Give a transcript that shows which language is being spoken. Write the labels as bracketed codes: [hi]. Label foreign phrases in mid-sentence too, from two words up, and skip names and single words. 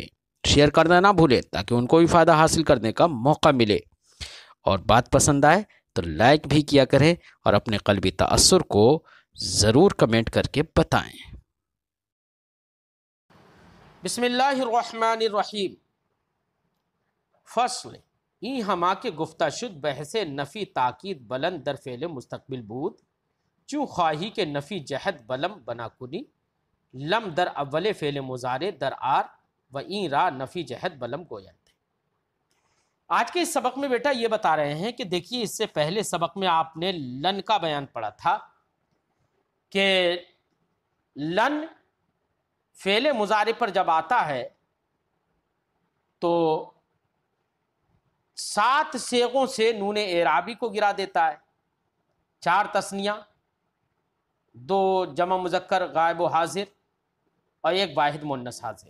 [ur] شیئر کرنا نہ بھولیں تاکہ ان کو بھی فائدہ حاصل کرنے کا موقع ملے، اور بات پسند آئے تو لائک بھی کیا کریں اور اپنے قلبی تأثر کو ضرور کمنٹ کر کے بتائیں۔ [ar] بسم اللہ الرحمن الرحیم۔ [fa] فصل این ہما کے گفتہ شد بحث نفی تاکید بلند در فعل مستقبل بود، چون خواہی کے نفی جہد بلم بنا کنی، لم در اول فعل مضارع در آر و این را نفی جہد بلم گویند۔ [ur] آج کے اس سبق میں بیٹا یہ بتا رہے ہیں کہ دیکھیے، اس سے پہلے سبق میں آپ نے لن کا بیان پڑھا تھا کہ لن فعل مضارع پر جب آتا ہے تو 7 صیغوں سے نون اعرابی کو گرا دیتا ہے، 4 تثنیہ، 2 جمع مذکر غائب و حاضر اور 1 واحد مؤنث حاضر۔